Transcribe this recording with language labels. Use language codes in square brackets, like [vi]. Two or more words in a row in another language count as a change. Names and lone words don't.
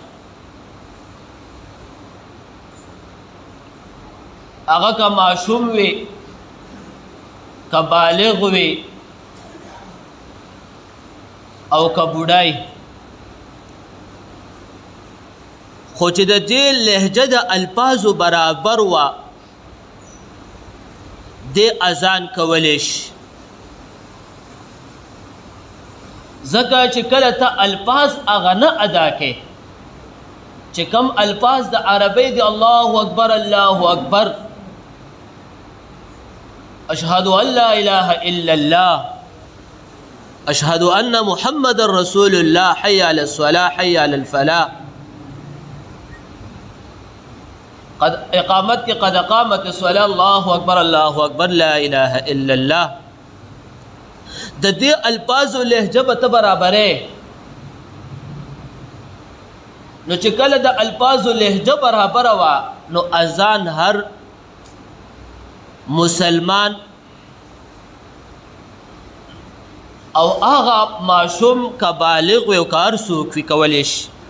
[ps] هغه که معصوم وي که بالغ وي او که بوډای خو چې د دې لهجه د الفاظو برابر و دې اذان کولی شي. ځکه چې کله ته الفاظ هغه نه ادا کوې چې کوم الفاظ د عربۍ د [ar] الله اکبر الله اکبر، اشهد ان لا اله الا الله، اشهد ان محمد رسول الله، حي على الصلاة، حي على الفلاح، قد اقامت کی قد اقامت الصلاة، الله اکبر الله اکبر، لا اله الا الله. [ps] د دې الفاظو لهجه به ته برابرې، نو چې کله د الفاظو لهجه برابره وه نو اذان هر مسلمان او هغه معصوم که بالغ وي او که هر څوک وي کولی شي.